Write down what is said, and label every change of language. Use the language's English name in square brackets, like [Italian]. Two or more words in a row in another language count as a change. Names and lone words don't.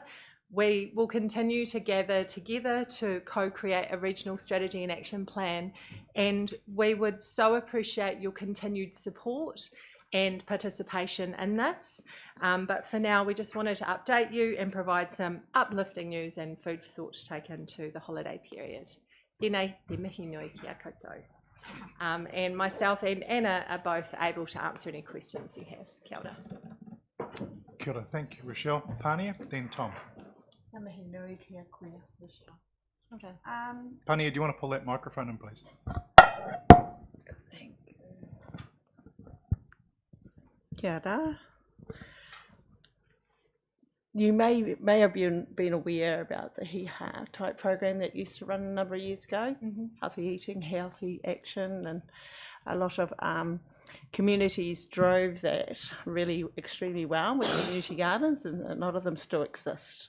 [English] We will continue to gather together to co-create a regional strategy and action plan, and we would so appreciate your continued support and participation in this. But for now, we just wanted to update you and provide some uplifting news and food for thought to take into the holiday period. [Māori] Tēnei te mihi nui kia koutou. [English] And myself and Anna are both able to answer any questions you have. [Māori] Kia ora. Kia ora, [English] thank you, Rochelle. Pania, then Tom. Okay. Pania, do you want to pull that microphone in, please? [Māori] Kia ora. [English] You may have been aware about the HIHA type program that used to run a number of years ago, healthy eating, healthy action, and a lot of communities drove that really extremely well with community gardens, and a lot of them still exist.